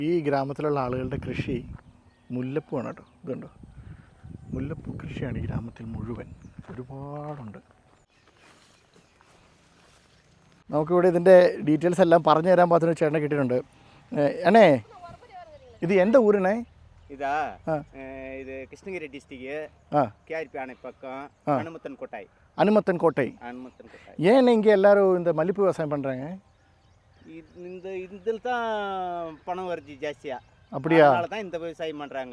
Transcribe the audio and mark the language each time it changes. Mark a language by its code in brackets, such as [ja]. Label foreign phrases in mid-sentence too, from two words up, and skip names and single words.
[ml] ഈ ഗ്രാമത്തിലുള്ള ആളുകളുടെ കൃഷി മുല്ലപ്പൂവാണ് കേട്ടോ. ഇതുണ്ടോ, മുല്ലപ്പൂ കൃഷിയാണ് ഈ ഗ്രാമത്തിൽ മുഴുവൻ, ഒരുപാടുണ്ട്. നമുക്കിവിടെ ഇതിൻ്റെ ഡീറ്റെയിൽസ് എല്ലാം പറഞ്ഞു തരാൻ പാകത്തിന് ചേട്ടനെ കിട്ടിയിട്ടുണ്ട്. അണ്ണേ, ഇത് എന്താ ഊരണേ? [ta] இதா இது கிருஷ்ணகிரி டிஸ்ட்ரிக்ட் கேஆர்பி அணை பக்கம் அனுமத்தன் கோட்டை. அனுமத்தன் கோட்டை. ஏன் இங்கே எல்லாரும் இந்த மல்லிப்பூ விவசாயம் பண்ணுறாங்க? இந்த இதில் தான் பணம் வருது ஜாஸ்தியா. அப்படியா? அதனால தான் இந்த விவசாயம் பண்ணுறாங்க.